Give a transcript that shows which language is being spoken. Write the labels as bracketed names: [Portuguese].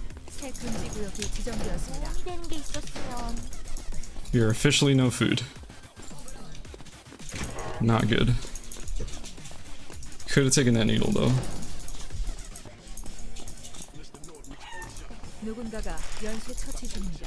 [Korean] 새 금지 구역이 지정되었습니다. 도움이 되는 게 있었으면. [English] You're officially no food. Not good. Could have taken that needle though. [Korean] 누군가가 연쇄 처치 중입니다.